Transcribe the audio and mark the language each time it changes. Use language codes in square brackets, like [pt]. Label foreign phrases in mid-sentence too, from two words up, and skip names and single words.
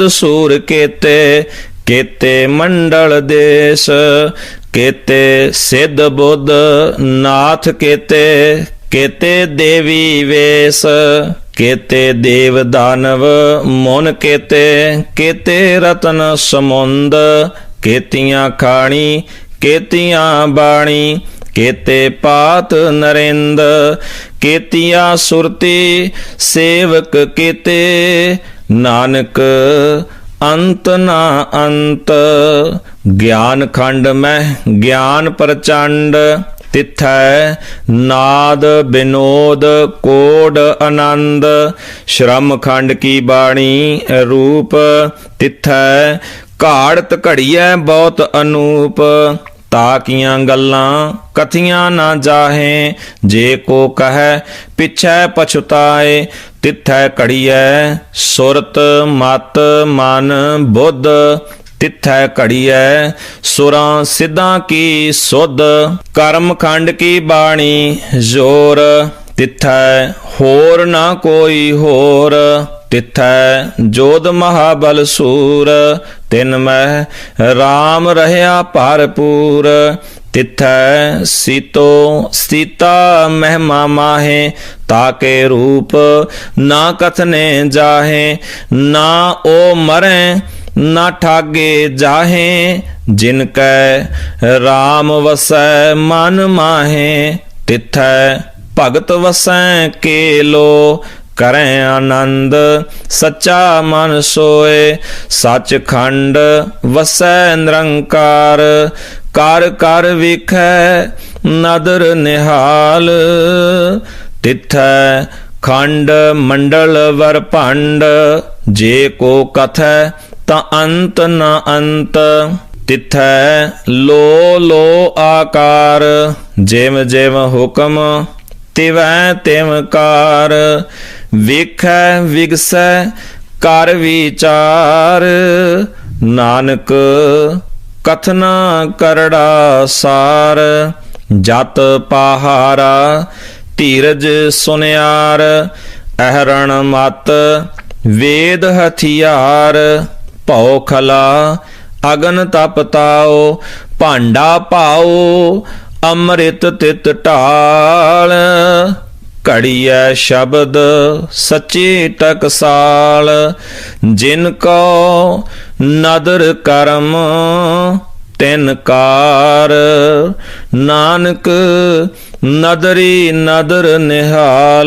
[pa] ਸੂਰ ਕੇਤੇ, ਕੇਤੇ ਮੰਡਲ ਦੇਸ਼, ਕੇਤੇ ਸਿੱਧ ਬੁੱਧ ਨਾਥ ਕੇਤੇ, ਕੇਤੇ ਦੇਵੀ ਵੇਸ਼, ਕੇਤੇ ਦੇਵ ਦਾਨਵ ਮੁਨ ਕੇਤੇ, ਕੇਤੇ ਰਤਨ ਸਮੁੰਦ, ਕੇਤੀਆਂ ਖਾਣੀ ਕੇਤੀਆਂ ਬਾਣੀ, ਕੇਤੇ ਪਾਤ ਨਰੇਂਦ, ਕੇਤਿਆ ਸੁਰਤੀ ਸੇਵਕ ਕੇਤੇ, ਨਾਨਕ ਅੰਤ ਨਾ ਅੰਤ। ਗਿਆਨ ਖੰਡ ਮੇਂ ਗਿਆਨ ਪ੍ਰਚੰਡ, ਤਿਥੈ ਨਾਦ ਵਿਨੋਦ ਕੋਡ ਆਨੰਦ, ਸ਼੍ਰਮ ਖੰਡ ਕੀ ਬਾਣੀ ਰੂਪ, ਤਿਥੈ ਘਾੜਤ ਘੜੀਐ ਬਹੁਤ अनूप, ਤਾਕੀਆਂ ਗੱਲਾਂ ਕਥੀਆਂ ਨਾ ਜਾਹੇ, ਜੇ ਕੋ ਕਹੇ ਪਿਛੈ ਪਛੁਤਾਏ, ਤਿਥੈ ਘੜੀਐ ਸੁਰਤ ਮਤ ਮਨ ਬੁੱਧ, ਤਿਥੈ ਘੜੀਐ ਸੁਰਾਂ ਸਿੱਧਾਂ ਕੀ ਸੁਧ, ਕਰਮ ਖੰਡ ਕੀ ਬਾਣੀ ਜੋਰ, ਤਿਥੈ ਹੋਰ ਨਾ ਕੋਈ ਹੋਰ, ਤਿਥੈ ਜੋਧ ਮਹਾਬਲ ਸੂਰ, ਤਿਨ ਮਹ ਰਾਮ ਰਹਿਆ ਭਰਪੂਰ, ਤਿਥੈ ਸੀਤੋ ਸੀਤਾ ਮਹਿਮਾ ਮਾਹੇ, ਤਾਕੇ ਰੂਪ ਨਾ ਕਥਨੇ ਜਾਹੇ, ਨਾ ਓ ਮਰੇ ਨਾ ਠਾਗੇ ਜਾਹੇ, ਜਿਨਕੈ ਰਾਮ ਵਸੈ ਮਨ ਮਾਹੇ, ਤਿਥੈ ਭਗਤ ਵਸੈ ਕੇਲੋ, ਕਰੇਂ ਆਨੰਦ ਸੱਚਾ ਮਨ ਸੋਏ, ਸਚ ਖੰਡ ਵਸੈ ਨਿਰੰਕਾਰ, ਕਰ ਕਰ ਵਿਖੈ ਨਦਰ ਨਿਹਾਲ, ਤਿਥੈ ਖੰਡ ਮੰਡਲ ਵਰ ਭੰਡ, ਜੇ ਕੋ ਕਥੈ ਤਾ ਅੰਤ ਨ ਅੰਤ, ਤਿਥੈ ਲੋ ਲੋ ਆਕਾਰ, ਜਿਮ ਜਿਮ ਹੁਕਮ ਤਿਵੈ ਤਿਮ ਕਾਰ, ਵੇਖੈ ਵਿਗਸੈ ਕਰ ਵਿਚਾਰ, ਨਾਨਕ ਕਥਨਾ ਕਰੜਾ ਸਾਰ, ਜਤ ਪਹਾਰਾ ਧੀਰਜ ਸੁਨਿਆਰ, ਅਹਰਣ ਮਤ ਵੇਦ ਹਥਿਆਰ, ਭਉ ਖਲਾ ਅਗਨ ਤਪ ਤਾਓ, ਭਾਂਡਾ ਪਾਓ ਅੰਮ੍ਰਿਤ ਤਿਤ ਢਾਲ, ਘੜੀਐ ਸ਼ਬਦ ਸੱਚੇ ਟਕਸਾਲ, ਜਿਨ ਕੋ ਨਦਰ ਕਰਮ ਤਿਨ ਕਾਰ, ਨਾਨਕ ਨਦਰੀ ਨਦਰ ਨਿਹਾਲ।